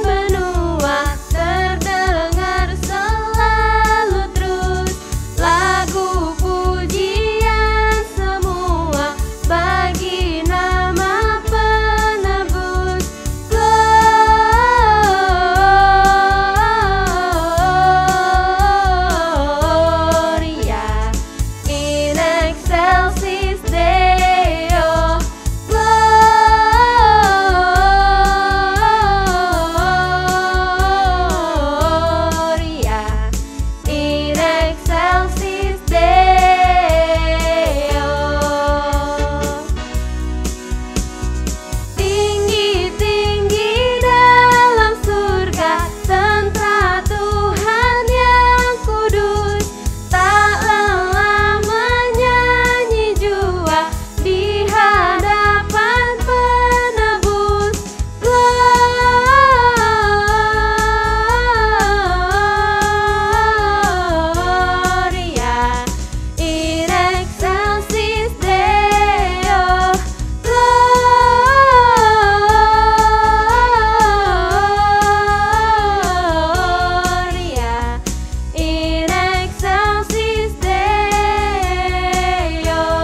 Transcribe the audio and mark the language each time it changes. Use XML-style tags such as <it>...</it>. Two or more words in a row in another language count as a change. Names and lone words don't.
<id>benua terdengar selalu terus lagu pujian semua bagi nama penebus.</id> <la>Gloria in excelsis Deo. Gloria in excelsis Deo.</la> <id>Tinggi-tinggi dalam surga tentara Tuhan yang kudus, tak lelah menyanyi jua di hadapan penebus.</id> <la>Gloria in excelsis Deo. Gloria in excelsis Deo.</la>